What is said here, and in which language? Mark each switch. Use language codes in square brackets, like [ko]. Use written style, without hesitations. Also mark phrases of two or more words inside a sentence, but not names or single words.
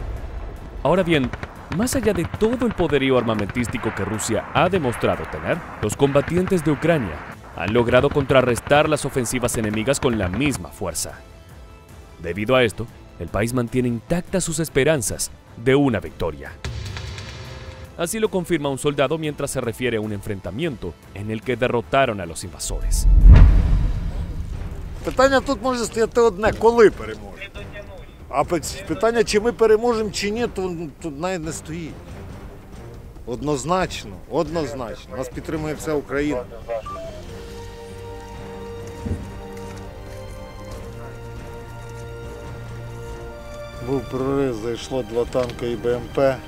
[es] Ahora bien, Más allá de todo el poderío armamentístico que Rusia ha demostrado tener, los combatientes de Ucrania han logrado contrarrestar las ofensivas enemigas con la misma fuerza. Debido a esto, el país mantiene intactas sus esperanzas de una victoria. Así lo confirma un soldado mientras se refiere a un enfrentamiento en el que derrotaron a los invasores. [uk] Питання тут може стояти одне, коли переможемо. А питання, чи ми переможемо, чи ні, то тут навіть не стоїть. Однозначно, однозначно. Нас підтримує вся Україна. Був прорив, зайшло 2 танки і БМП.